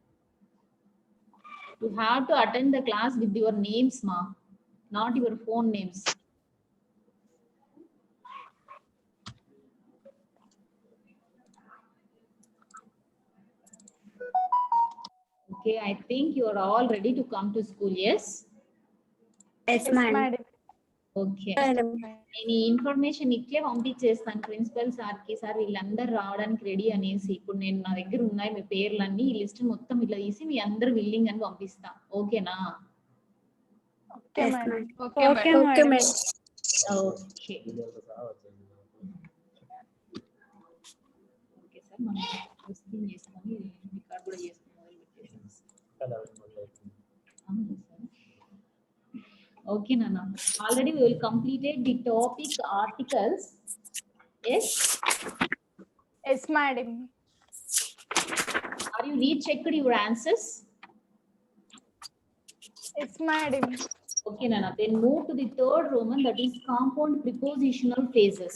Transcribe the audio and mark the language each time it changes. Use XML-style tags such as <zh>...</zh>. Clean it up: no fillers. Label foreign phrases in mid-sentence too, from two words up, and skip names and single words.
<en>You have to attend the class with your names, ma, not your phone names. Okay, I think you are all ready to come to school, yes? Yes, Yes, madam. madam. Okay. Madam.</en> <te>నేను ఇన్ఫర్మేషన్ ఇట్లే పంపించేస్తాను</te> <en>principal sir.</en> <te>సార్ వీళ్ళందరూ రావడానికి రెడీ అనేసి ఇప్పుడు నేను నా దగ్గర ఉన్నాయి మీ పేర్లన్నీ ఈ లిస్ట్ మొత్తం ఇట్లా తీసి మీ అందరు విల్లింగ్ అని పంపిస్తా. ఓకేనా?</te> <en>Okay, Yes, madam. madam. Okay, Okay, madam. Okay, madam. madam. okay okay sir</en> <te>మనం ప్రొసీడింగ్ చేసుకొని రికార్డ్ కూడా చేసుకుని ఓకే నాన్న.</te> <en>ఆల్రెడీ we will completed the topic articles. Yes, Yes, madam. are you rechecked your answers? Yes, madam. Okay, Nana. Then move to the third Roman, that is compound prepositional phases.</en>